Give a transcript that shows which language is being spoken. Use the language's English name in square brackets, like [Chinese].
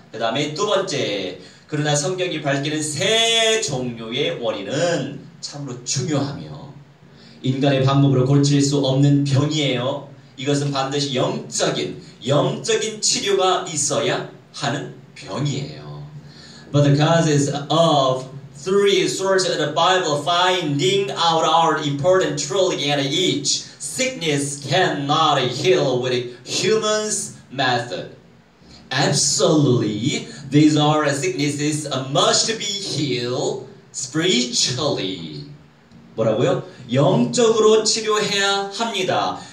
[Korean] 그 다음에 두 번째, 그러나 성경이 밝히는 세 종류의 원인은 참으로 중요하며 인간의 방법으로 고칠 수 없는 병이에요. 이것은 반드시 영적인 치료가 있어야 하는 병이에요. [English] But the causes of three sources of the Bible finding out our important truth and each sickness cannot heal with a human's method. Absolutely, these are sicknesses must be healed spiritually. [Korean] 뭐라고요? 영적으로 치료해야 합니다.